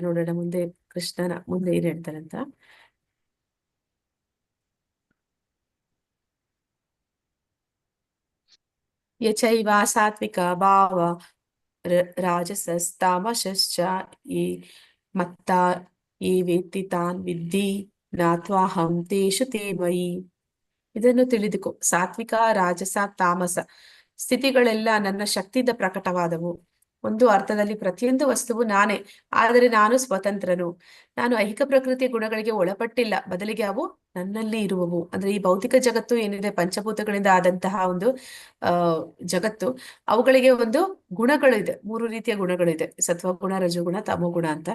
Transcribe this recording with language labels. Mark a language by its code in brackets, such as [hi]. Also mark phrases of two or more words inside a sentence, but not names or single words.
[kn] ನೋಡೋಣ ಮುಂದೆ ಕೃಷ್ಣನ ಮುಂದೆ ಏನ್ ಹೇಳ್ತಾರೆ ಅಂತ. [sa] ಯಚೈವ ಸಾತ್ವಿಕ ಭಾವ ರಾಜಸಸ್ತಾಮಶ್ಚ ಈ ಮತ್ತ ಈ ವೇತ್ತಿ ತಾನ್ ವಿದ್ಧಿ ನಾತ್ವಾಹಂ ತೇಷು ತೇ ಮಯಿ. [kn] ಇದನ್ನು ತಿಳಿದುಕೋ, ಸಾತ್ವಿಕ ರಾಜಸ ತಾಮಸ ಸ್ಥಿತಿಗಳೆಲ್ಲ ನನ್ನ ಶಕ್ತಿಯಿಂದ ಪ್ರಕಟವಾದವು. ಒಂದು ಅರ್ಥದಲ್ಲಿ ಪ್ರತಿಯೊಂದು ವಸ್ತುವು ನಾನೇ, ಆದರೆ ನಾನು ಸ್ವತಂತ್ರನು. ನಾನು ಐಹಿಕ ಪ್ರಕೃತಿಯ ಗುಣಗಳಿಗೆ ಒಳಪಟ್ಟಿಲ್ಲ, ಬದಲಿಗೆ ಅವು ನನ್ನಲ್ಲಿ ಇರುವವು. ಅಂದ್ರೆ ಈ ಭೌತಿಕ ಜಗತ್ತು ಏನಿದೆ, ಪಂಚಭೂತಗಳಿಂದ ಆದಂತಹ ಒಂದು ಆ ಜಗತ್ತು, ಅವುಗಳಿಗೆ ಒಂದು ಗುಣಗಳಿದೆ, 3 ರೀತಿಯ ಗುಣಗಳಿದೆ: ಸತ್ವಗುಣ, ರಜೋಗುಣ, ತಮೋಗುಣ ಅಂತ.